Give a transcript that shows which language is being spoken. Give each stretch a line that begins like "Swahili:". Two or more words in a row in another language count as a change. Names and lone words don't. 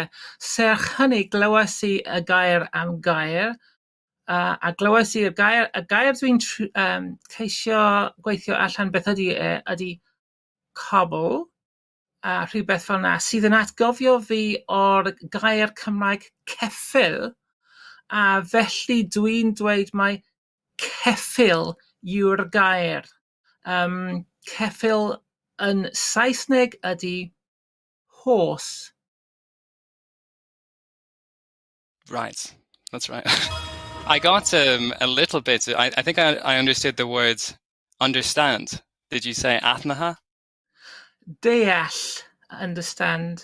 Welsh: Serch hynny, glywais I y gair am gair, a glywais I y gair dwi'n ceisio gweithio allan beth ydy cobl, a rhywbeth fel yna, sydd yn atgofio fi o'r gair Cymraeg ceffyl, a felly dwi'n dweud mai ceffyl yw'r gair. Ceffyl yn Saesneg ydy horse.
English: Right, that's right. I got a little bit, I think I understood the words understand. Did you say atnaha?
Welsh: Deall, understand.